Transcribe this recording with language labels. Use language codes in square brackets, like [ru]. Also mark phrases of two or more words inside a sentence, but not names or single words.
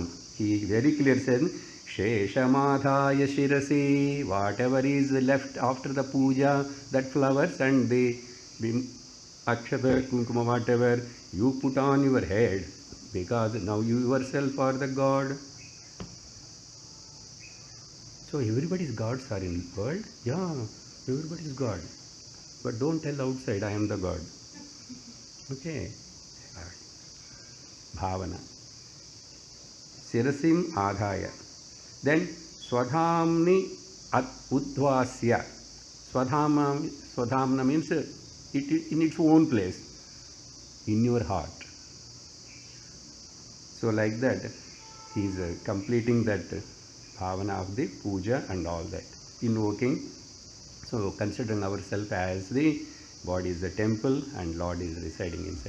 [en] He very clear said, [sa] Sheshamadhaya Shirasi, [en] whatever is left after the puja, that flowers and the Akshata, Kumkuma, whatever, you put on your head, because now you yourself are the God. So everybody's gods are in the world. Yeah, everybody's God. But don't tell outside, I am the God. Okay. Bhavana. [sa] Sirasim adhaya. Then Swadhamni udvasya. [en] Swadhamna means it in its own place, in your heart. So like that, he is completing that bhavana of the puja and all that, invoking. So considering ourselves as the body is the temple and Lord is residing inside.